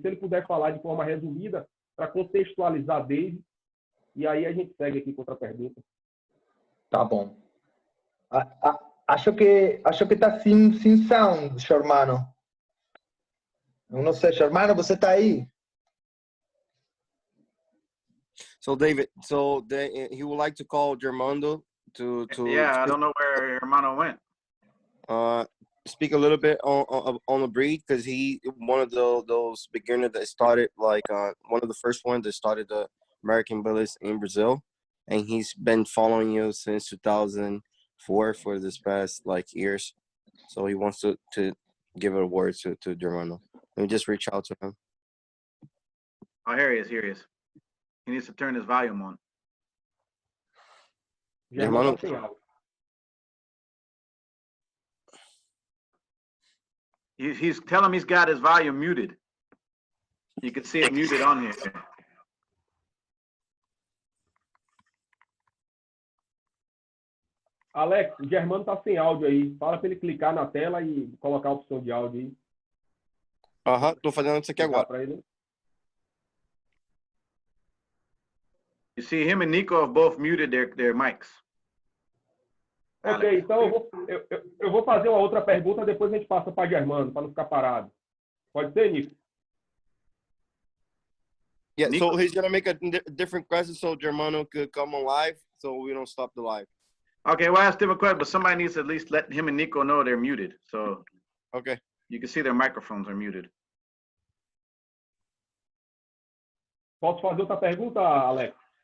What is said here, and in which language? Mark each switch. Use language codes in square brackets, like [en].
[pt] Se ele puder falar de forma resumida, para contextualizar Dave, e aí a gente segue aqui com outra pergunta. Tá bom. Acho que tá sem sound, Germano. Eu não sei, Germano, você tá aí? [en] So David, he would like to call Germando to Yeah, I don't know where Hermano went. Speak a little bit on the breed, because he one of those beginners that started one of the first ones that started the American Bullies in Brazil, and he's been following you since 2004 for this past years. So he wants to give a word to Germano. Let me just reach out to him. Oh, here he is. Here he is. He needs to turn his volume on. Germano. He's telling him he's got his volume muted. You can see it muted on here. [pt] Alex, o Germano tá sem áudio aí. Fala para ele clicar na tela e colocar a opção de áudio aí. Tô fazendo isso aqui agora. [en] You see, him and Nico have both muted their mics. [pt] Ok, então eu vou fazer uma outra pergunta, depois a gente passa para Germano, para não ficar parado. Pode ser, Nico? [en] Yeah, Nico? So he's gonna make a different question so Germano could come on live, so we don't stop the live. Okay, well, I asked him a question, but somebody needs to at least let him and Nico know they're muted. So okay, you can see their microphones are muted. [pt] Posso fazer outra pergunta, Alex?